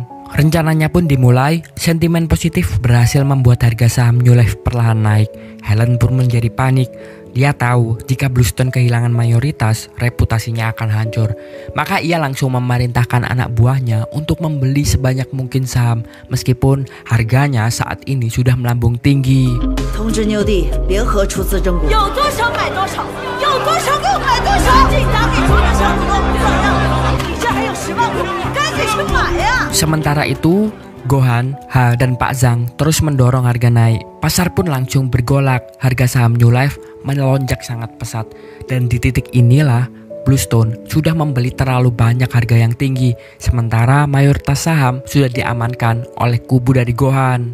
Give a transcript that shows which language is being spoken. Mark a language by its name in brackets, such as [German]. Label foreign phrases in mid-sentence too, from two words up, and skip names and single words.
[Indonesian] Rencananya pun dimulai, sentimen positif berhasil membuat harga saham New Life perlahan naik. Helen pun menjadi panik. Dia tahu jika Bluestone kehilangan mayoritas, reputasinya akan hancur. Maka ia langsung memerintahkan anak buahnya untuk membeli sebanyak mungkin saham, meskipun harganya saat ini sudah melambung tinggi. [Chinese] 通知牛弟，联合出资整股，有多少买多少，有多少给我买多少，这打给所有小股东怎么样？你这还有10万股，赶紧去买呀！ [Indonesian] Sementara itu, Gohan, Ha, dan Pak Zhang terus mendorong harga naik. Pasar pun langsung bergolak, harga saham New Life melonjak sangat pesat. Dan di titik inilah, Bluestone sudah membeli terlalu banyak harga yang tinggi, sementara mayoritas saham sudah diamankan oleh kubu dari Gohan.